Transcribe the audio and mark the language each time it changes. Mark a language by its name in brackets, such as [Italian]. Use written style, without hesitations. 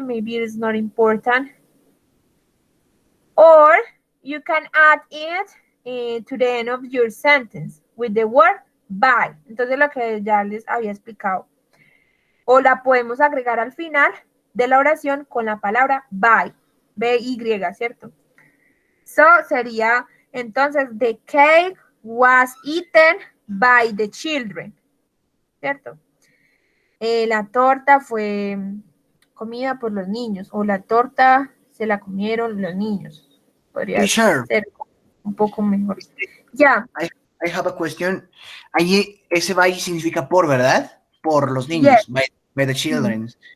[English] Maybe it's not important. Or you can add it to the end of your sentence with the word by. [Spanish] Entonces, lo que ya les había explicado. O la podemos agregar al final de la oración con la palabra by. B-Y, ¿cierto? [English] So, [Spanish] sería, entonces, [English] the cake was eaten by the children. [Spanish] ¿Cierto? La torta fue comida por los niños. O la torta se la comieron los niños. Podría ser un poco mejor. Ya. [English] I have a question. [Spanish] Allí ese by significa por, ¿verdad? Por los niños, yes. [English] by the children.